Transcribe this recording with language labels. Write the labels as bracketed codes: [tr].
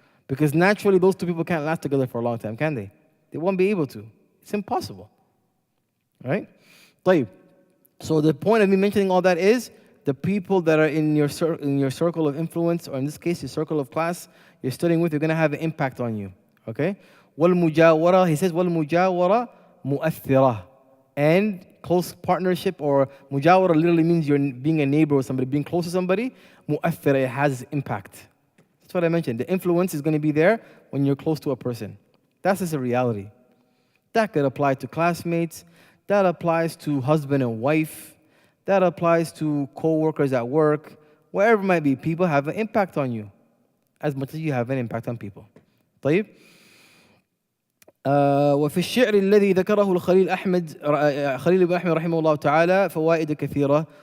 [en] Because naturally, those two people can't last together for a long time, can they? They won't be able to. It's impossible. Right? طيب. So the point of me mentioning all that is the people that are in your circle of influence, or in this case, your circle of class you're studying with, are going to have an impact on you. Okay? [ar] وَالْمُجَاوَرَةِ, [en] he says, [ar] وَالْمُجَاوَرَةِ مُؤَثِّرَةِ. [en] And close partnership, or mujawara literally means you're being a neighbor with somebody, being close to somebody. Mu'athira, it has impact. That's what I mentioned. The influence is going to be there when you're close to a person. That's just a reality. That could apply to classmates. That applies to husband and wife. That applies to co-workers at work. Wherever it might be, people have an impact on you as much as you have an impact on people. [ar] طيب. وفي الشعر الذي ذكره الخليل خليل بن أحمد رحمه الله تعالى فوائد كثيرة.